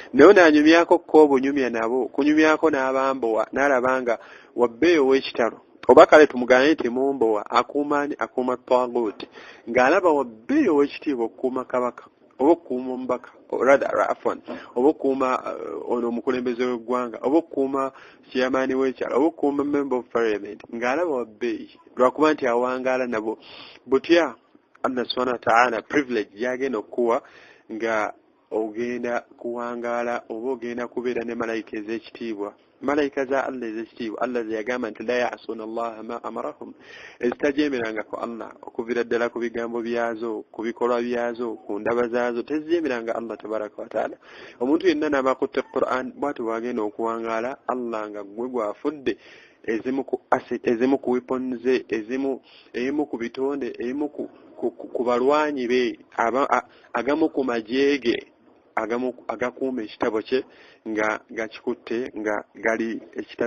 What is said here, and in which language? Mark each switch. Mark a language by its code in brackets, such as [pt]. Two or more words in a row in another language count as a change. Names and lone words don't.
[lg] Naye n'anyumyako ko bunyumya nabo kunyumyako n'abambowa n'alabanga wabbeeyo w'ekitalo oba kale tumugaane nti mumbowa akuuma Tagut ng'alaba wabbeeyo w'ekitiibwa okukuuma kabaka oba okuuma omubaka afwan oba okuuma ono omukulembeze w'eggwanga oba okuuma chairman w'ekyalo oba okuuma [en] member of parliament [lg] ng'alaba wabbeeyi lwakuba nti awangaala nabo butya [ar] الله سبحانه وتعالى [lg] privilege yagenda okuwa nga ogenda kuwangaala oba ogenda kubeera ne malayika ez'ekitiibwa malayika za Allah ez'ekitiibwa Allah ze yagamba nti [ar] لا يعصون الله ما أمرهم [lg] ezitajeemerangako Allah okuvira ddala ku bigambo byazo ku bikolwa byazo ku ndaba zaazo tezijeemeranga [ar] الله تبارك وتعالى [lg] omuntu yenna n'abakutte Qur'an bw'ati bw'agenda okuwangaala Allah nga gwe gwafudde ezimu ku asset ezimu ku weapons ezimu ku bitonde ezimu ku balwanyi be agamu ku majeege agakuuma ekitabo kye nga gakikutte nga gali ekitabo